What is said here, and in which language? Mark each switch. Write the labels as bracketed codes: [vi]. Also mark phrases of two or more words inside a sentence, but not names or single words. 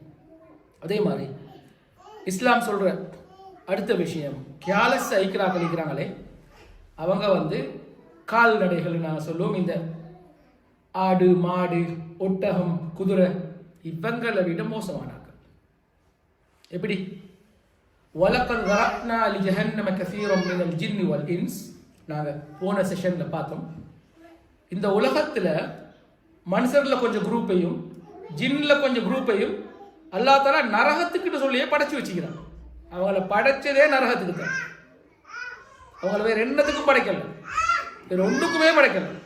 [ta] அதே மாதிரி இஸ்லாம் சொல்ற அடுத்த விஷயம், கேர்லெஸ் ஐக்கிறாக்கள் இருக்கிறாங்களே அவங்க வந்து கால்நடைகள் நாங்கள் சொல்லுவோம், இந்த ஆடு மாடு ஒட்டகம் குதிரை இவங்களை விட மோசமானாங்க. [ar] எப்படி? வலகத் ذرأنا لجهنم كثيرا من الجن والإنس. [ta] நாங்க போன செஷன்ல பார்த்தோம், இந்த உலகத்துல மனுஷர்ல கொஞ்சம் குரூப்பையும் ஜின்ல கொஞ்சம் குரூப்பையும் [ar] الله تعالى [ta] நரகத்துக்கு சொல்லியே படைச்சு வச்சுக்கிறான். அவங்கள படைச்சதே நரகத்துக்கு தான். அவங்கள வேற என்னத்துக்கும் படைக்கல, வேற ஒன்றுக்குமே படைக்கல.